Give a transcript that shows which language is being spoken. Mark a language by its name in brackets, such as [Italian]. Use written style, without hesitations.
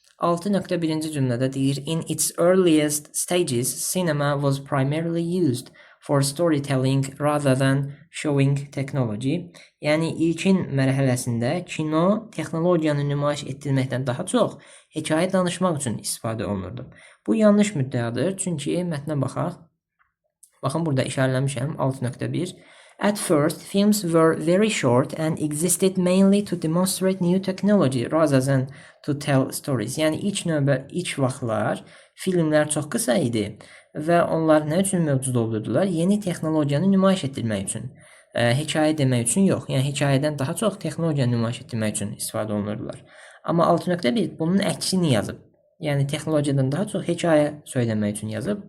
[Azerbaijani] 6.1-ci cümlədə deyir, [English] in its earliest stages, cinema was primarily used for storytelling rather than showing technology. [Azerbaijani] Yəni ilkin mərhələsində kino texnologiyanı nümayiş etdirməkdən daha çox hekayə danışmaq üçün istifadə olunurdu. Bu yanlış müddəadır, çünki mətnə baxaq. Baxın, burada işarələmişəm 6.1. [English] At first, films were very short and existed mainly to demonstrate new technology rather than to tell stories. [Azerbaijani] Yəni ilk vaxtlar filmlər çox qısa idi və onlar nə üçün mövcud olurdular? Yeni texnologiyanı nümayiş etdirmək üçün. Hekayə demək üçün yox. Yəni hekayədən daha çox texnologiyanı nümayiş etdirmək üçün istifadə olunurdular. Amma 6.1 bunun əksini yazıb. Yəni texnologiyadan daha çox hekayə söyləmək üçün yazıb.